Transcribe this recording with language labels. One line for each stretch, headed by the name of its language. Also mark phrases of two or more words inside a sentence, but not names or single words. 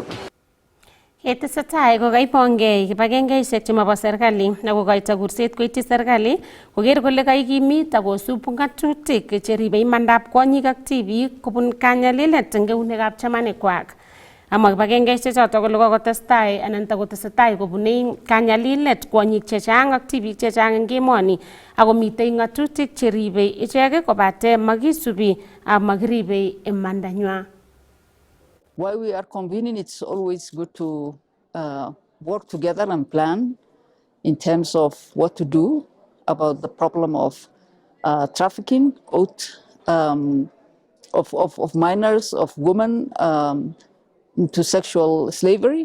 Kalenjin: Yetesetai kokaipongei kibagengeisiek chemobo serikali akokoito kurset koityi serikali koker kole kaikimit akosub ng'atutik cheribe imandab kwonyik ak tibiik kobun kanyalilet eng eunekab chamanikwak. Amwa kibagengeisiek chotok kole kokotestai anan takotesetai kobune kanyalilet kwonyik chechang ak tibiik chechang eng emoni akomitei ng'atutik cheribe ichek kobate makisubi makiribe imandanywa.
English: While we are convening, it's always good to work together and plan in terms of what to do about the problem of trafficking of minors, of women into sexual slavery.